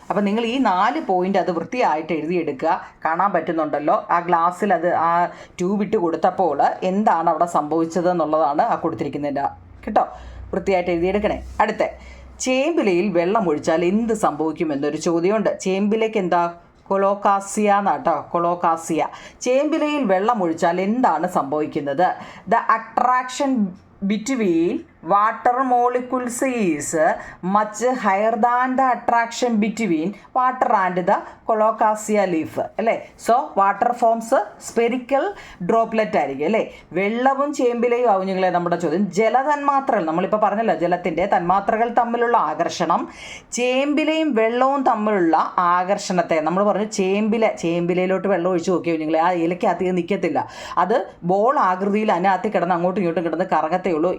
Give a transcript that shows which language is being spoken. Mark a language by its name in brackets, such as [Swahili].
[Malayalam] അപ്പം നിങ്ങൾ ഈ 4 പോയിന്റ് അത് വൃത്തിയായിട്ട് എഴുതിയെടുക്കുക. കാണാൻ പറ്റുന്നുണ്ടല്ലോ ആ ഗ്ലാസ്സിൽ അത് ആ ട്യൂബ് ഇട്ട് കൊടുത്തപ്പോൾ എന്താണ് അവിടെ സംഭവിച്ചത് എന്നുള്ളതാണ് ആ കൊടുത്തിരിക്കുന്നതിൻ്റെ കേട്ടോ. വൃത്തിയായിട്ട് എഴുതിയെടുക്കണേ. അടുത്ത ചേമ്പിലയിൽ വെള്ളം ഒഴിച്ചാൽ എന്ത് സംഭവിക്കുമെന്നൊരു ചോദ്യമുണ്ട്. ചേമ്പിലേക്ക് എന്താ കൊളോകാസിയ എന്നാട്ടോ, കൊളോകാസിയ. ചേമ്പിലയിൽ വെള്ളം ഒഴിച്ചാൽ എന്താണ് സംഭവിക്കുന്നത്? [English] The attraction between water molecules is much higher than the attraction between water and the colocasia leaf അല്ലേ. So water forms spherical droplet ആയിരിക്കും അല്ലേ. [Malayalam] വെള്ളവും ചേമ്പിലയും ആവുഞ്ഞുങ്ങളെ നമ്മുടെ ചോദ്യം. ജലതന്മാത്രകൾ നമ്മളിപ്പോൾ പറഞ്ഞല്ലോ, ജലത്തിൻ്റെ തന്മാത്രകൾ തമ്മിലുള്ള ആകർഷണം ചേമ്പിലയും വെള്ളവും തമ്മിലുള്ള ആകർഷണത്തെ നമ്മൾ പറഞ്ഞു. ചേമ്പിലയിലോട്ട് വെള്ളം ഒഴിച്ച് നോക്കിയോ നിങ്ങളെ, ആ ഇലയ്ക്കകത്ത് നിൽക്കത്തില്ല. അത് ബോൾ ആകൃതിയിൽ അതിനകത്ത് കിടന്ന് അങ്ങോട്ടും ഇങ്ങോട്ടും കിടന്ന് കറങ്ങത്തേ ഉള്ളൂ.